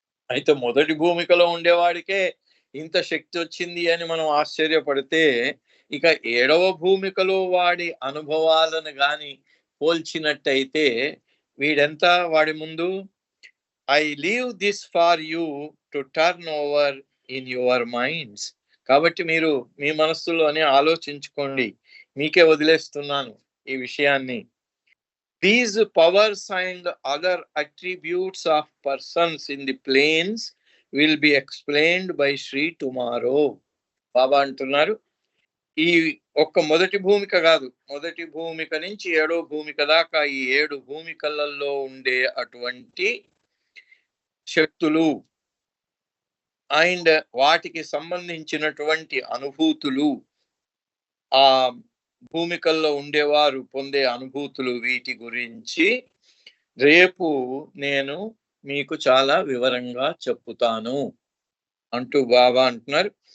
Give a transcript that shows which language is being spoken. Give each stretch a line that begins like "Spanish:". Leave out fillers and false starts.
Telugu: అయితే మొదటి భూమికలో ఉండేవాడికే ఇంత శక్తి వచ్చింది అని మనం ఆశ్చర్యపడితే ఇక 7వ భూమికలో వాడి అనుభవాలను గాని పోల్చినట్టయితే వీడెంత వాడి ముందు?
English: I leave this for you to turn over in your minds.
Telugu: కాబట్టి మీరు మీ మనస్సులోనే ఆలోచించుకోండి, మీకే వదిలేస్తున్నాను ఈ విషయాన్ని.
English: These powers and other attributes of persons in the planes will be explained by Sri tomorrow.
Telugu: బాబా అంటున్నారు ఈ ఒక్క మొదటి భూమిక కాదు, మొదటి భూమిక నుంచి 7వ భూమిక దాకా ఈ 7 భూమికలలో ఉండే అటువంటి శక్తులు అండ్ వాటికి సంబంధించినటువంటి అనుభూతులు, ఆ భూమికల్లో ఉండేవారు పొందే అనుభూతులు, వీటి గురించి రేపు నేను మీకు చాలా వివరంగా చెప్పుతాను అంటూ బాబా అంటున్నారు.